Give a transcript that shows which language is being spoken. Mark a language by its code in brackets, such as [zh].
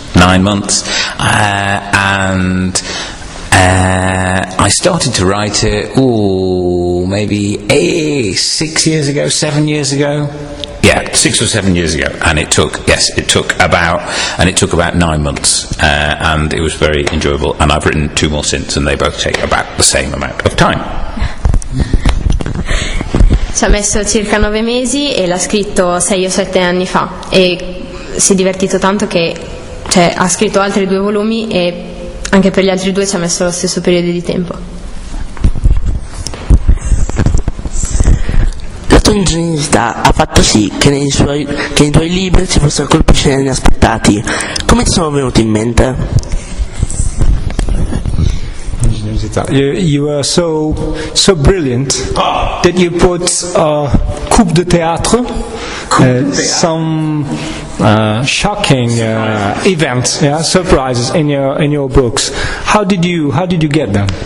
[en] 9 months, and I started to write it, maybe 6 years ago, 7 years ago. Yeah, 6 or 7 years ago, and it took about 9 months, and it was very enjoyable. And I've written 2 more since, and they both take about the same amount of time. [it] Ci ha messo circa 9 mesi e l'ha scritto 6 o 7 anni fa, e si è divertito tanto che ha scritto altri 2 volumi, e anche per gli altri 2 ci ha messo lo stesso periodo di tempo. La tua ingenuità ha fatto sì che nei tuoi libri ci fossero colpi scenici inaspettati. Come ti sono venuti in mente? [en] You were so brilliant that you put coup de théâtre, some shocking events, surprises in your books. How did you get them?